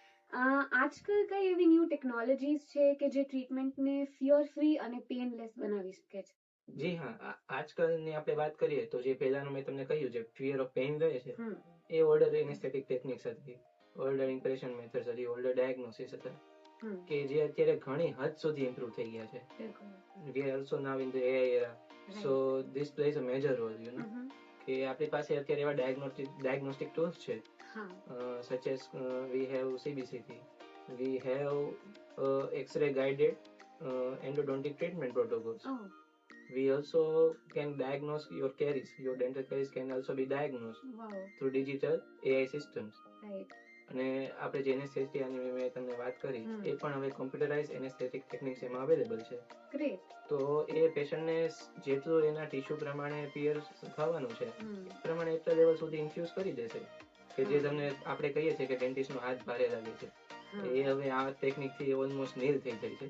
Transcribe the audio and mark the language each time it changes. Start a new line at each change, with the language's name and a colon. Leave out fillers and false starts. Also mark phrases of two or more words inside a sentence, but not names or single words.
Gujarati: આજકાલ કઈ એવી
English: new technologies
Gujarati: છે કે જે ટ્રીટમેન્ટને
English: fear free
Gujarati: અને પેનલેસ બનાવી શકે છે? જી હા, આજકાલની આપણે વાત કરીએ તો જે પહેલાનું મેં તમને કહ્યું જે
English: fear of pain
Gujarati: રહે છે, એ
English: older anesthetic techniques
Gujarati: હતી,
English: older impression methods
Gujarati: હતી,
English: older diagnosis
Gujarati: હતા, કે જે અત્યારે ઘણી હદ સુધી ઇમ્પ્રૂવ થઈ ગયા છે.
English: We are also now in the AI era, so this plays a major role, you know.
Gujarati: કે આપણી પાસે અત્યારે એવા
English: diagnostic tools
Gujarati: છે,
English: such as we have CBCT, we have X-ray guided endodontic treatment protocols. We also can diagnose your caries. Your dental caries can also be diagnosed through digital AI systems.
Gujarati: અને આપણે જે એનેસ્થેસિયાની મેં તમને વાત કરી એ પણ હવે
English: computerize anesthetic techniques
Gujarati: એમાં અવેલેબલ છે. તો એ પેશન્ટને જેટલું એના ટિશ્યુ પ્રમાણે પિયર થવાનું છે એ પ્રમાણે એટલા લેવલ સુધી ઇન્ફ્યુઝ કરી દેશે કે જે તમને આપણે કહીએ છીએ કે ડેન્ટિસ્ટનો હાથ ભારે લાગે છે, એ હવે આ ટેકનિક થી
English: almost nil
Gujarati: થઈ જાય છે.